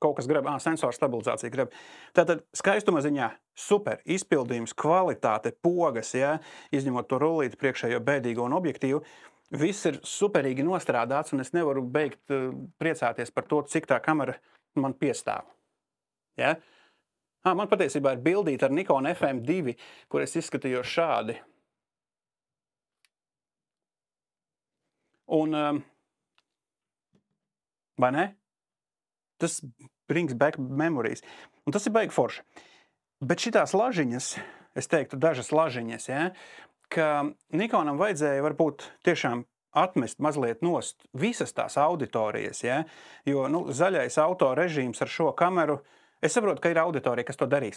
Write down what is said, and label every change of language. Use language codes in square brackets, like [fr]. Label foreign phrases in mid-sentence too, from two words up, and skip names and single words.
[lv] kaut kas grib, sensora stabilizācija grib. Tātad skaistuma ziņā super, izpildījums, kvalitāte, pogas, ja, izņemot to rullīti priekšējo bēdīgo un objektīvu, viss ir superīgi nostrādāts, un es nevaru beigt priecāties par to, cik tā kamera man piestāv. Ja? Man patiesībā ir bildīta ar Nikon FM2, kur es izskatījos šādi. Un, vai ne? [en] Tas brings back memories. [lv] Un tas ir baigi forši. Bet šitās lažiņas, es teiktu dažas lažiņas, ja, ka Nikonam vajadzēja varbūt tiešām atmest mazliet nost visas tās auditorijas, ja, jo zaļais auto režīms ar šo kameru, es saprotu, ka ir auditorija, kas to darīs.